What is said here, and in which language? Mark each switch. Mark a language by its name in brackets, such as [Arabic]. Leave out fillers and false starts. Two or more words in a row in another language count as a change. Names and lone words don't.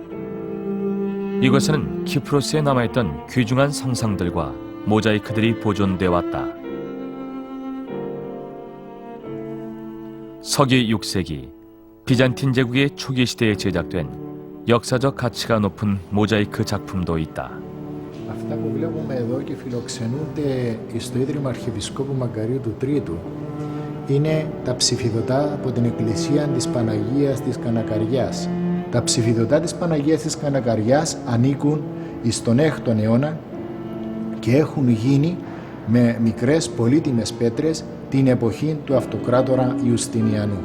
[Korean] 이곳에는 키프로스에 남아있던 귀중한 성상들과 모자이크들이 보존돼 왔다. 서기 6세기 비잔틴 제국의 초기 시대에 제작된 역사적 가치가 높은 모자이크 작품도 있다. [Greek] Αυτά που βλέπουμε εδώ και φιλοξενούνται στο Ίδρυμα Αρχιεπισκόπου Μακαρίου του Τρίτου είναι τα ψηφιδωτά από την Εκκλησία της Παναγίας της Κανακαριάς Τα ψηφιδωτά της Παναγίας της Κανακαριάς ανήκουν στον 6ο αιώνα και έχουν γίνει με μικρές πολύτιμες πέτρες την εποχή του αυτοκράτορα Ιουστινιανού.